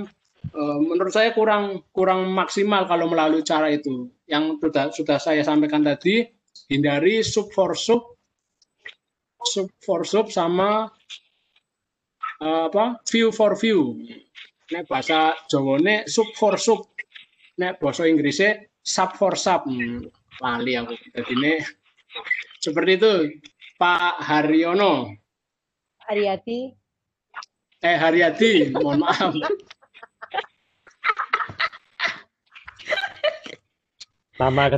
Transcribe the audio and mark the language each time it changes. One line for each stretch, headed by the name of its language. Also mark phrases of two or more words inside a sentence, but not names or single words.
Indonesian: Menurut saya kurang maksimal kalau melalui cara itu. Yang sudah saya sampaikan tadi, hindari
English: sub for sub
Indonesian: sama
English: view for view.
Javanese: Nek bahasa Jawane
English: sub for sub.
Javanese: Nek bahasa Inggrisnya
English: sub for sub.
Javanese: Lali aku.
Indonesian: Jadi ini seperti itu, Pak Haryono. Haryati. Haryati, mohon maaf. Nama ketiga.